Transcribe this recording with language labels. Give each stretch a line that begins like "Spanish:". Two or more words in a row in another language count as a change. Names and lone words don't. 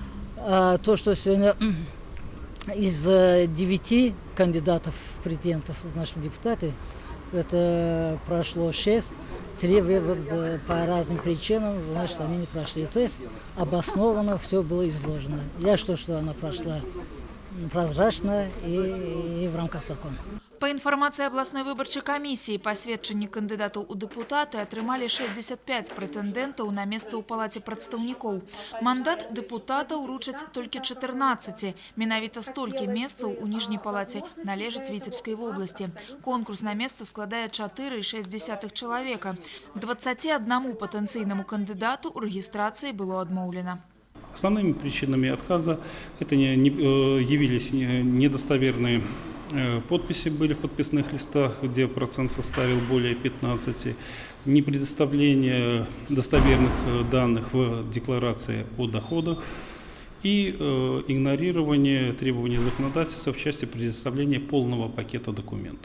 Russian: А то, что сегодня из 9 кандидатов претендентов, значит, в депутаты, это прошло 6, 3 по разным причинам, значит, они не прошли. То есть обоснованно все было изложено. Я что она прошла прозрачно и в рамках закона.
Belarusian: Па інфармацыі абласной выбарчай камісіі, пасведчанні кандыдатаў у дэпутаты атрымалі 65 прэтэндэнтаў на месца ў палаце прадстаўнікоў. Мандат дэпутата ўручаць толькі 14. Менавіта столькі месцаў у ніжняй палаце належыць Віцебскай вобласці. Конкурс на месца складае 4,6 чалавека. 21 патэнцыйнаму кандыдату ў рэгістрацыі было адмоўлена.
Russian: Основными причинами отказа это явились недостоверные подписи были в подписных листах, где процент составил более 15, непредоставление достоверных данных в декларации о доходах и игнорирование требований законодательства в части предоставления полного пакета документов.